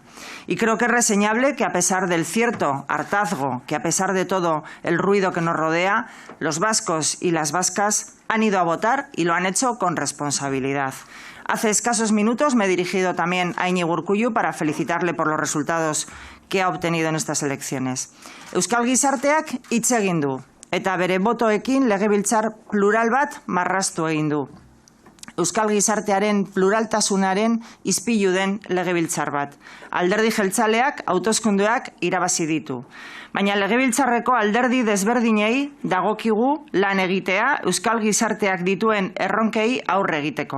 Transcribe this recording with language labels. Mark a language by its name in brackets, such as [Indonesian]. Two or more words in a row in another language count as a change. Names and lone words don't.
[Spanish] Y creo que es reseñable que, a pesar del cierto hartazgo, que a pesar de todo el ruido que nos rodea, los vascos y las vascas han ido a votar y lo han hecho con responsabilidad. Hace escasos minutos me he dirigido también a Iñigo Urkullu para felicitarle por los resultados que ha obtenido en estas elecciones. [Basque] Euskal Gizarteak hitz egin du eta bere botoekin legebiltzar plural bat marraztu egin du. euskal gizartearen pluraltasunaren izpilu den legebiltzar bat. Alderdi jeltzaleak hauteskundeak irabazi ditu. Baina legebiltzarreko alderdi desberdinei dagokigu lan egitea euskal gizarteak dituen erronkei aurre egiteko.